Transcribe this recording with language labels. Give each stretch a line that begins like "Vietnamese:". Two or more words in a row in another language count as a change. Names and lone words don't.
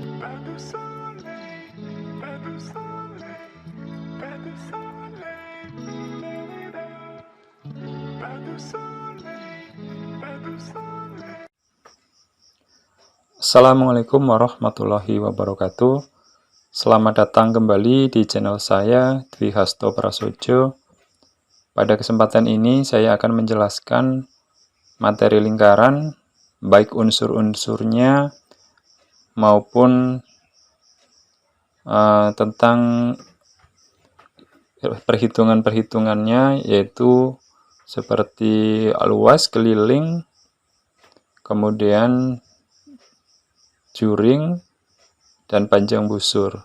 French: Pas de soleil, pas de soleil, pas de soleil, da-da-da. Pas de soleil, pas de soleil.
Arabic: السلام عليكم ورحمة الله وبركاته.
Indonesian: Selamat datang kembali di channel saya, Dwi Hasto Prasojo. Pada kesempatan ini saya akan menjelaskan materi lingkaran, baik unsur-unsurnya maupun tentang perhitungan-perhitungannya, yaitu seperti luas, keliling, kemudian juring, dan panjang busur.